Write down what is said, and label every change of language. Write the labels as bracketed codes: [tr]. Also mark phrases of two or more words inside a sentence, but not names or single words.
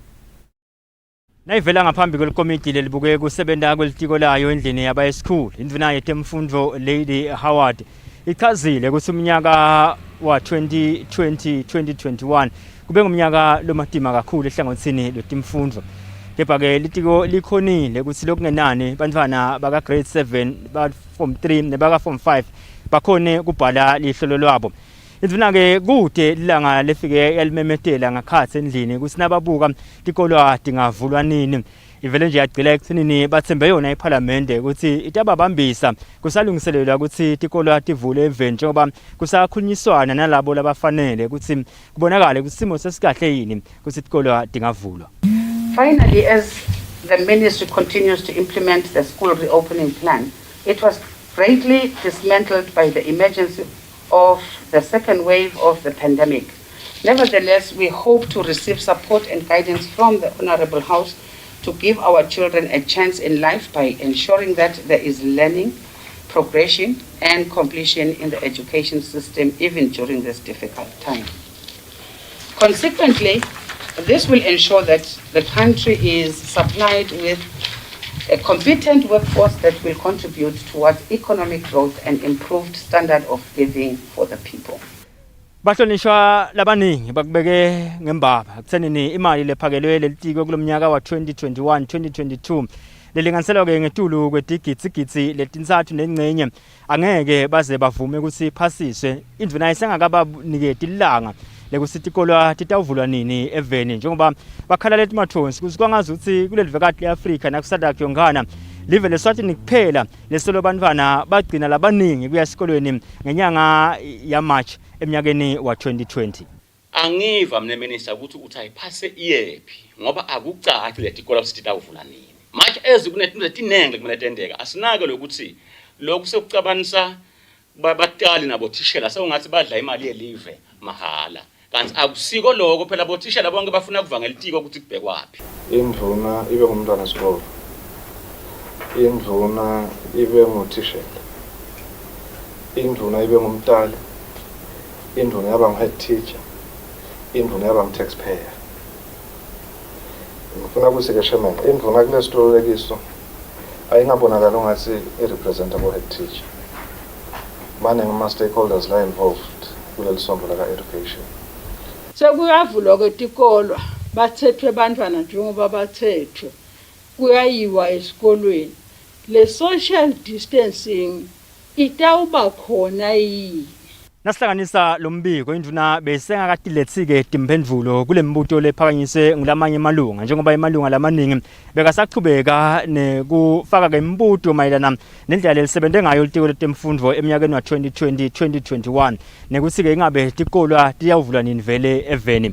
[ss] Nayivela ngaphambi kwelikomiti lelibukeke kusebenta kwelitiko layo endlini yaba school indvuna yetemfundvo Lady Howard ichazile ukuthi umnyaka wa 2020-2021 kube ngumnyaka lomatima kakhulu ehlangothini lwetimfundvo. Kepha ke litiko likhonile ukuthi lokungenani bantwana baka grade 7 ba form 3 nebaka form 5 bakhone kubhala lihlolo lwabo. Indvuna ke kude lilanga lefike yalimemetela ngakhatsi endlini ukuthi nababuka tikolo tingavulwa nini. Ivele nje yagcila ekuthinini bathembe yona eParliament ukuthi itababambisa kusalungiselelwa ukuthi tikolo tivule event njengoba kusakhulunyiswana nalabo labafanele ukuthi kubonakala ukuthi simo sesikahle yini ukuthi tikolo tingavulwa. [en] Finally, as the ministry continues to implement the school reopening plan, it was greatly dismantled by the emergency of the second wave of the pandemic. Nevertheless, we hope to receive support and guidance from the Honorable House to give our children a chance in life by ensuring that there is learning, progression, and completion in the education system even during this difficult time. Consequently, this will ensure that the country is supplied with a competent workforce that will contribute towards economic growth and improved standard of living for the people. [ss] Bahlonishwa labaningi bakubeke ngembaba kuthenini imali lephakelwe lelitiko kulomnyaka wa 2021-2022 lelinganiselwa ke ngetulu kwetigitsigitsi letintsathu nengcenye angeke baze bavume ukuthi iphasiswe. Indvuna isengakabaniketi ilanga lekuthi tikolo titavulwa nini eveni njengoba bakhala leti mathonsi kuthi kwangazi ukuthi kulelivekati leAfrika nakusadakho yongana live leSwatini kuphela lesolo bantwana bagcina labaningi kuya esikolweni ngenyanga ya March eminyakeni wa 2020. Angiva mne minister ukuthi uthayipase iyephi ngoba akucaci letikolo ukuthi titavula nini. Much as kunetinto letinenge kumele tendeka asinake lokuthi lokhu sekucabanisa babatali nabo thishela sewungathi badla imali yelive mahala. Kanti akusiko lokho phela bothishela bonke bafuna kuva ngelitiko ukuthi kubhekwaphi. Indvuna ibe ngumntwana wesikole. Indvuna ibe nguthishela. Indvuna ibe ngumtali. Indvuna yaba ngu- [en] head teacher. [ss] Indvuna yaba ngu-taxpayer. Ngifuna ukuthi-ke Chairman, indvuna kule sitolekiso ayingabonakali ungathi i-representa abo- [en] head teacher. [ss] Maningi ama-stakeholders la involved kuleli sombo laka-education. Sekuyavulwa kwetikolo bathethwe abantwana njengoba bathethwe kuyayiwa esikolweni le [en] social distancing [ss] itawuba khona yini. Nasihlanganisa lombiko indvuna besengakatilethike timphendvulo kulembuto lephakanyiswe ngulamanye emalunga njengoba emalunga lamaningi bekasaqhubeka nekufaka ke imbuto mayelana nendlela lelisebente ngayo litiko letemfundvo eminyakeni wa 2020-2021 nekuthi ke ingabe tikolo tiyavulwa nini vele eveni.